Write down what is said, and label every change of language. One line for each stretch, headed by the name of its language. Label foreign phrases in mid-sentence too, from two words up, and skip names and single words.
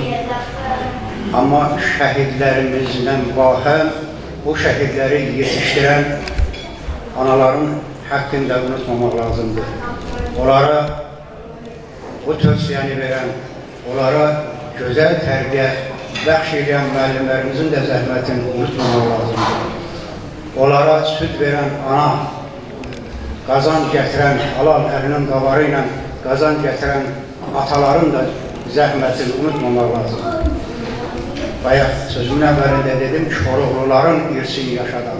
Turkish: Ama şehitlerimizden vahem, bu şehitleri yetiştiren anaların hakkını da unutmamak lazımdır.
Azerbaijani: Onlara bu tövsiyeni veren, onlara güzel terbiye bəxş edən müəllimlərimizin də zəhmətini unutmamaq lazımdır. Onlara süt veren ana, qazan gətirən, halal əlinin qavarı ilə qazan gətirən ataların da zəhmətini unutmamaq lazımdır. Bayaq sözümün əvvəlində dedim, Çorumluların irsini yaşadan.